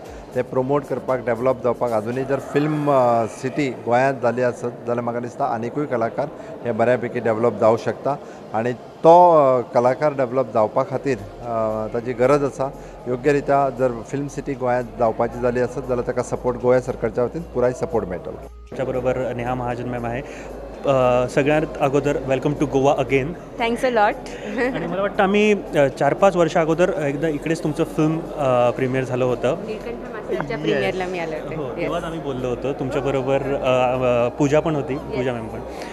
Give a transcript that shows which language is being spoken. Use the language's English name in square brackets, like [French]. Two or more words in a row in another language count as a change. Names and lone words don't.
[Konkani] ते प्रमोट करपाक, डेवलप जावपाक अजुनूय जर फिल्म सिटी गोंयांत जाली आसत जाल्यार म्हाका दिसता आनिकूय कलाकार हे बऱ्यापैकी डेवलप जावं शकता. आणि तो कलाकार डेवलप जावपा खातीर ताची गरज आसा. योग्य रित्या जर फिल्म सिटी गोंयांत जावपाची जाली आसत जाल्यार ताका सपोर्ट गोंय सरकारच्या वतीन पुराय सपोर्ट मेळटलो. [Marathi] त्याच्या बरोबर नेहा महाजन मॅम आहे. सगळ्यात अगोदर [English] welcome to Goa again. thanks a lot. [Marathi] आणि मला वाटतं आम्ही 4-5 वर्ष अगोदर एकदा इकडेच तुमचं [English] film premiere [Marathi] झालं होतं. नीलकंठ मास्टरच्या प्रीमियरला मी आले हो, होते. तेव्हाच आम्ही बोललो होतो. तुमच्याबरोबर पूजा पण होती, पूजा मॅम पण.